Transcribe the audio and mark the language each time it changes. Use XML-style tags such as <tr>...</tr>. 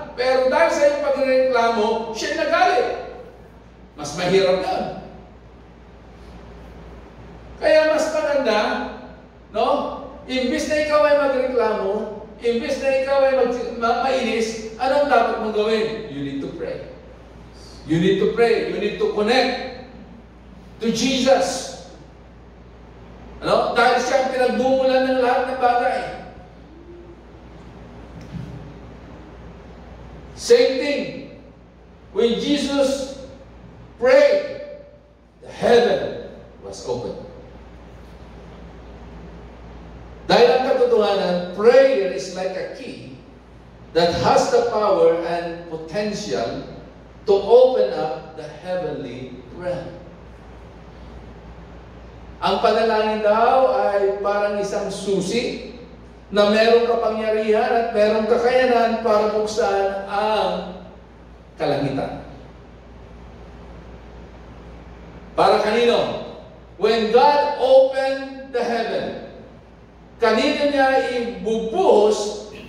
<tl>Pero dahil sa iyong pagre-reklamo, siya nagalit. Mas mahirap na. Kaya mas maganda, no? Imbis na ikaw ay magreklamo, imbis na ikaw ay mainis, anong dapat mong gawin?</tl> <en>You need to pray. You need to pray. You need to connect to Jesus.</en> <tl>Ano? Dahil siya ang pinagbumulan ng lahat ng bagay.</tl> <en>Same thing. When Jesus prayed, the heaven was open.</en> <tl>Dahil ang katotohanan,</tl> <en>prayer is like a key that has the power and potential to open up the heavenly realm.</en> <tl>Ang panalangin daw ay parang isang susi na merong kapangyarihan at merong kakayanan para buksan ang kalangitan. Para kanino?</tl> <en>When God opened the heaven,</en> <tl>kanino niya ibubuhos</tl>